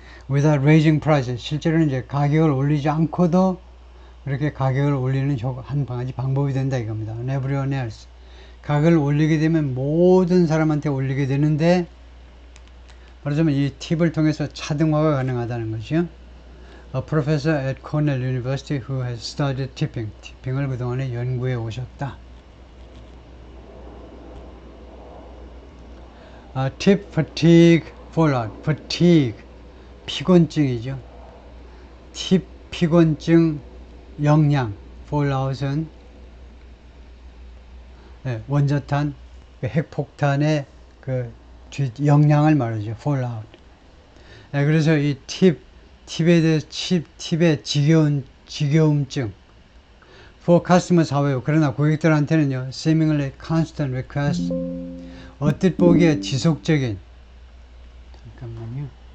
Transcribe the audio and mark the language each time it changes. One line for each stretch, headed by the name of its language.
English: Without raising prices
Korean: 실제로는 이제 가격을 올리지 않고도 그렇게 가격을 올리는 한 가지 방법이 된다 이겁니다.
English: Everyone else
Korean: 가격을 올리게 되면 모든 사람한테 올리게 되는데 말하자면 이 팁을 통해서 차등화가 가능하다는 거죠.
English: A professor at Cornell University who has studied tipping
Korean: 티핑을 그동안에 연구해 오셨다.
English: Tip fatigue fallout fatigue
Korean: 피곤증이죠. 팁 피곤증 영향 fallout은 원자탄 핵폭탄의 그 영향을 말하죠. fallout. 그래서 이 팁에 대해서 팁의 지겨움증
English: for customers however
Korean: 그러나 고객들한테는요
English: seemingly constant request
Korean: 얼핏 보기에 지속적인 잠깐만요.